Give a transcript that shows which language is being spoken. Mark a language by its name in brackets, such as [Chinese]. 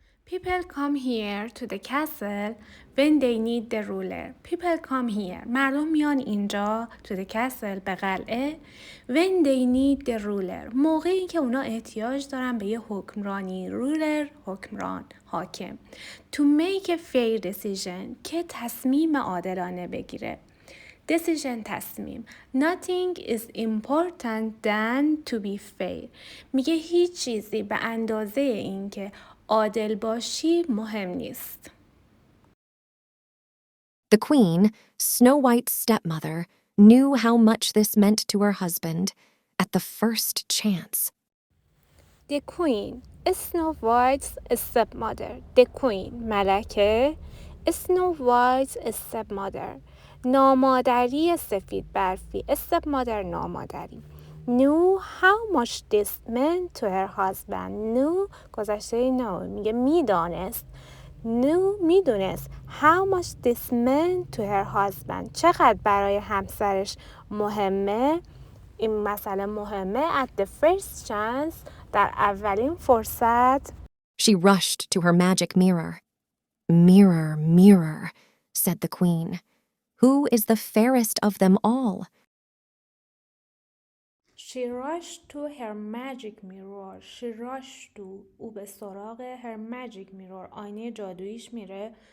[English] People come here to the castle when they need the ruler. People come here. [Persian] مردم میان اینجا [English] to the castle, [Persian] به قلعه. [English] When they need the ruler. [Persian] موقعی که اونا احتیاج دارن به یه حکمرانی. ruler, حکمران, حاکم. [English] To make a fair decision. [Persian] که تصمیم عادلانه بگیره. [English] decision, تصمیم. Nothing is important than to be fair. [Persian] میگه هیچ چیزی به اندازه این که عادل باشی مهم نیست. [English] The queen, Snow White's stepmother, knew how much this meant to her husband at the first chance. The queen, Snow White's stepmother. The queen, ملکه. Snow White's stepmother, [Persian] نامادری سفید برفی. [English] stepmother, نامادری. knew how much this meant to her husband. [Persian] knew گذشته know, میگه میدانست. [English] knew, میدونست. how much this meant to her husband, [Persian] چقدر برای همسرش مهمه. این مسئله مهمه. [English] at the first chance, [Persian] در اولین فرصت. [English] She rushed to her magic mirror. Mirror, mirror, said the queen, who is the fairest of them all? She rushed to her magic mirror. She rushed to, [Persian] او به سراغ [English] her magic mirror, [Persian] آینه جادوییش میره.